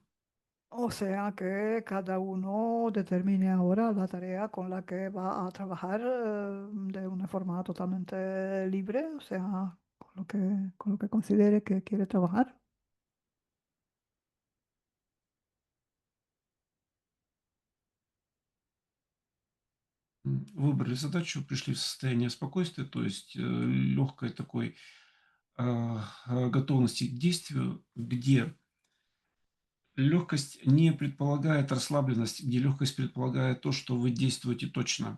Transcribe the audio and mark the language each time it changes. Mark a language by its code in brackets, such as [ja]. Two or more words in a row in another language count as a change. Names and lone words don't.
[es] O sea que cada uno determine ahora la tarea con la que va a trabajar de una forma totalmente libre, o sea, con lo que considere que quiere trabajar. [ru] Выбрали задачу, пришли в состояние спокойствия, то есть, легкой такой, готовности к действию, где легкость не предполагает расслабленность, где легкость предполагает то, что вы действуете точно.